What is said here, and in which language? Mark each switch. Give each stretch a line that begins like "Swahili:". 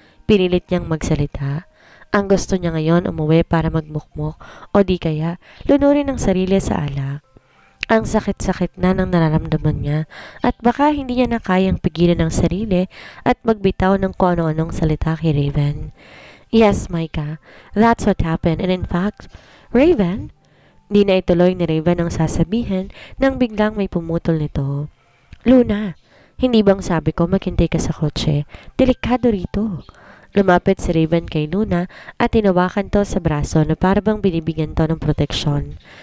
Filipino: Pinilit niyang magsalita. Ang gusto niya ngayon umuwi para magmukmok o di kaya lunurin ang sarili sa alak. Ang sakit-sakit na ng nararamdaman niya at baka hindi niya na kayang pigilan ang sarili at magbitaw ng kung ano-anong salita kay Raven.
English: Yes, Micah, that's what happened and in fact, Raven?
Filipino: Di na ituloy ni Raven ang sasabihin nang biglang may pumutol nito. Luna, hindi bang sabi ko maghintay ka sa kotse? Delikado rito. Lumapit si Raven kay Luna at tinawakan to sa braso na parabang binibigyan to ng proteksyon.